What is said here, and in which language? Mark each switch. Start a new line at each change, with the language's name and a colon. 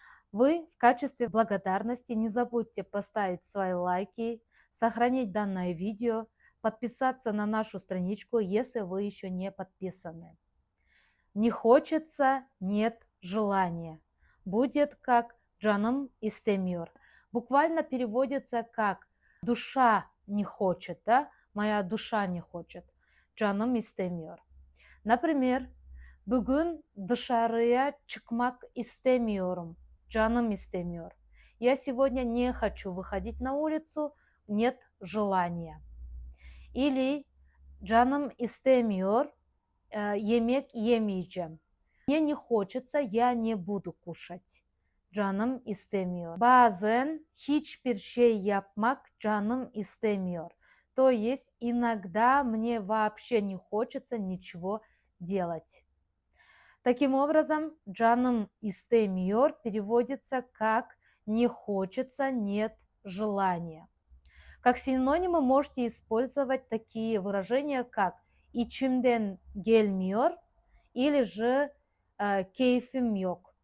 Russian: Вы в качестве благодарности не забудьте поставить свои лайки, сохранить данное видео, подписаться на нашу страничку, если вы еще не подписаны. Не хочется, нет желания. Будет как
Turkish: canım istemiyor.
Russian: Буквально переводится как душа не хочет, да? Моя душа не хочет.
Turkish: Canım istemiyor.
Russian: Например,
Turkish: bugün dışarıya çıkmak istemiyorum. Canım istemiyor.
Russian: Я сегодня не хочу выходить на улицу, нет желания. Или
Turkish: canım istemiyor, yemek yemeyeceğim.
Russian: Мне не хочется, я не буду кушать.
Turkish: Canım istemiyor. Bazen hiçbir şey yapmak canım istemiyor.
Russian: То есть иногда мне вообще не хочется ничего делать. Таким образом,
Turkish: canım istemiyor
Russian: переводится как не хочется, нет желания. Как синонимы можете использовать такие выражения, как
Turkish: içimden gelmiyor
Russian: или же
Turkish: keyfim yok.